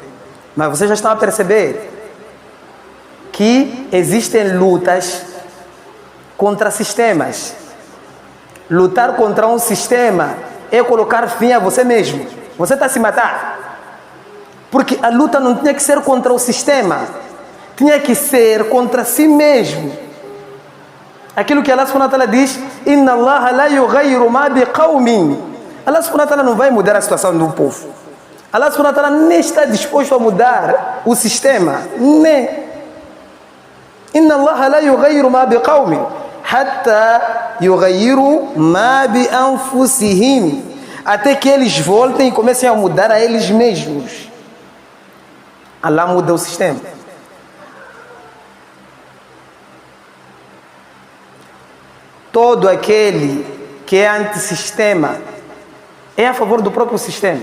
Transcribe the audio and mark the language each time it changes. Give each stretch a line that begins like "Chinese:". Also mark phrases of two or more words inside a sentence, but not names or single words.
Portuguese: Mas vocês já estão a perceber que existem lutas contra sistemas. Lutar contra um sistema é colocar fim a você mesmo. Você está a se matar. Porque a luta não tinha que ser contra o sistema. Tinha que ser contra si mesmo. Aquilo que
Arabic: الله سبحانه وتعالى
Portuguese: diz:
Arabic: إن الله لا يغير ما بقوم. الله سبحانه وتعالى
Portuguese: não vai mudar a situação do povo.
Arabic: الله سبحانه وتعالى
Portuguese: nem está disposto a mudar o sistema. Nem.
Arabic: إن الله لا يغير ما بقوم حتى يغيروا ما بأنفسهم.
Portuguese: Até que eles voltem e comecem a mudar a eles mesmos. Allah muda o sistema. Todo aquele que é antissistema é a favor do próprio sistema.